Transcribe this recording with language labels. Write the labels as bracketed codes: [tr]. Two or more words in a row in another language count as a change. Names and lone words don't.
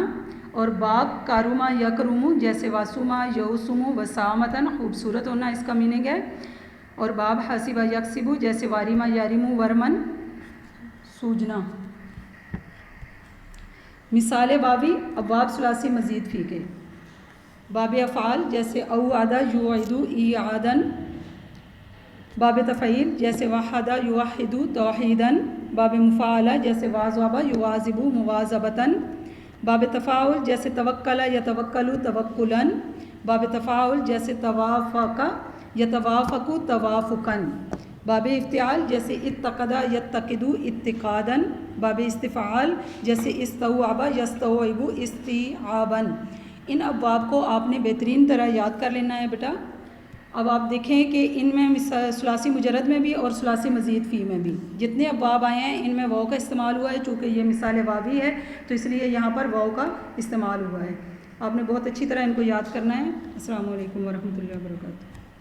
[hi] और [ar] باب كرم يكرم, [hi] जैसे [ar] وسم يوسم وسامة, [hi] खूबसूरत होना इसका मीनिंग है। [ar] और باب حسب يكسب, जैसे ورم يرم ورما, सूजना। مثال واوي أبواب ثلاثي مزيد فيه के। باب إفعال, जैसे أوعد يوعد إيعادا. باب تفعيل, जैसे وحد يوحد توحيدا. باب مفاعلة, जैसे واظب يواظب مواظبة. باب تفاعل, जैसे توكل يتوكل توكلا. باب تفاعل, जैसे توافق يتوافق توافقا. باب افتعال, जैसे اتقد يتقد اتقادا. باب استفعال, जैसे استوعب يستوعب استيعابا. [hi] इन अब्वाब को आपने बेहतरीन तरह याद कर लेना है बेटा। अब आप देखें कि इनमें [ar] ثلاثي مجرد [hi] में भी और [ar] ثلاثي مزيد فيه [hi] में भी जितने अब्वाब आए हैं इनमें वाव का इस्तेमाल हुआ है। चूँकि ये [ar] مثال واوي [hi] है तो इसलिए यहाँ पर वाव का इस्तेमाल हुआ है। आपने बहुत अच्छी तरह इनको याद करना है। [ar] السلام عليكم ورحمة الله وبركاته.